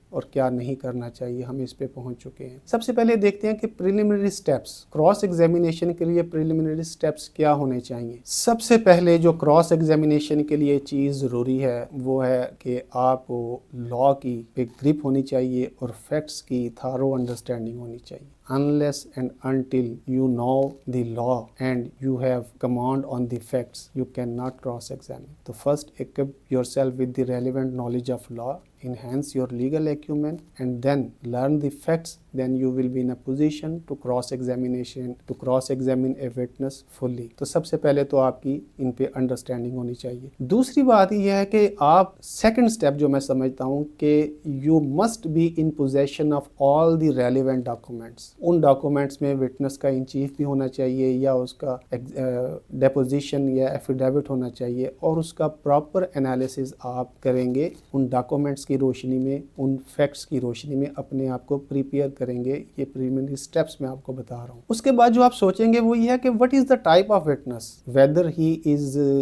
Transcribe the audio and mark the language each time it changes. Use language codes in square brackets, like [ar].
[ur] اور کیا نہیں کرنا چاہیے، ہم اس پہ پہنچ چکے ہیں۔ سب سے پہلے دیکھتے ہیں کہ پریلیمنری سٹیپس، کراس ایگزامینیشن کے لیے پریلیمنری سٹیپس کیا ہونے چاہیے۔ سب سے پہلے جو کراس ایگزامینیشن کے لیے چیز ضروری ہے وہ ہے کہ آپ کو لا کی پہ گرپ ہونی چاہیے اور فیکٹس کی تھارو انڈرسٹینڈنگ ہونی چاہیے۔ [en] Unless and until you know the law and you have command on the facts, you cannot cross-examine. So first equip yourself with the relevant knowledge of law, enhance your legal acumen, and then learn the facts. Then you will be in a position to cross-examine a witness fully. [ur] تو سب سے پہلے تو آپ کی ان پہ understanding ہونی چاہیے۔ دوسری بات یہ ہے کہ آپ سیکنڈ اسٹیپ جو میں سمجھتا ہوں کہ [en] you must be in possession of all the relevant documents. [ur] In documents میں وٹنس کا ان چیف بھی ہونا چاہیے یا اس کا ڈیپوزیشن یا ایفیڈیوٹ ہونا چاہیے، اور اس کا پراپر انالیسز آپ کریں گے ان ڈاکومنٹس کی روشنی میں، ان فیکٹس کی روشنی میں اپنے آپ کو پریپیئر کریں گے۔ یہ پریلیمنری سٹیپس میں آپ کو بتا رہا ہوں۔ اس کے بعد جو آپ سوچیں گے وہ یہ ہے کہ [en] what is the type of witness, whether he is